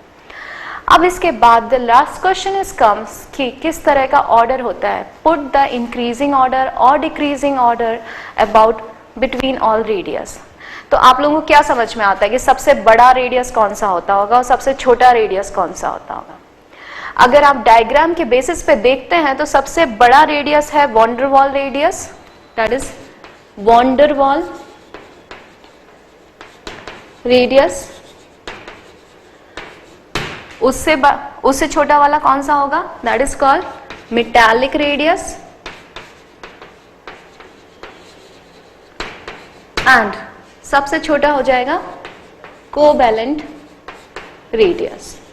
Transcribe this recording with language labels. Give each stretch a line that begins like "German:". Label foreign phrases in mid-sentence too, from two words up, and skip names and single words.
Hindi: अब इसके बाद
English: the last question is comes
Hindi: कि किस तरह का ऑर्डर होता है,
English: put the increasing order
Hindi: और
English: decreasing order about between all radius.
Hindi: तो आप लोगों को क्या समझ में आता है कि सबसे बड़ा रेडियस कौन सा होता होगा और सबसे छोटा रेडियस कौन सा होता होगा? अगर आप डायग्राम के बेसिस पे देखते हैं तो सबसे बड़ा रेडियस है van der Waals रेडियस,
English: that is van der Waals radius.
Hindi: उससे छोटा वाला कौन सा होगा?
English: that is called metallic radius, and
Hindi: सबसे छोटा हो जाएगा
English: covalent radius.